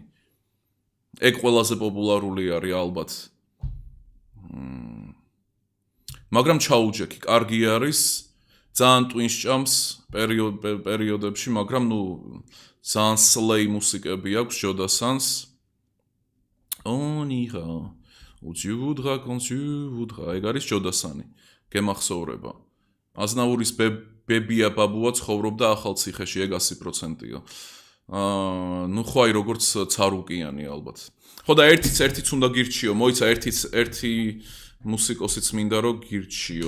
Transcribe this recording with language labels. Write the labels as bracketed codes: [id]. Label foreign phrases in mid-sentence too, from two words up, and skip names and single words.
[ka] ეგ ყველაზე პოპულარული არის ალბათ. მაგრამ ჩაუჯექი, კარგი არის. ძალიან ტვინს ჭამს პერიოდებში, მაგრამ ძალიან სლეი მუსიკები აქვს ჯოდასანს. [fr] On ira où tu voudras quand tu voudras. [ka] ეგ არის ჯოდასანი. გემახსოვრება. აზნაურის ბებია ბაბუა ცხოვრობდა ახალციხეში, ეგ 100%-ია. ხო აი როგორც ცარუკიანი ალბათ. ხო და ერთიც უნდა გირჩიო, მოიცა ერთი მუსიკოსიც მინდა რომ გირჩიო.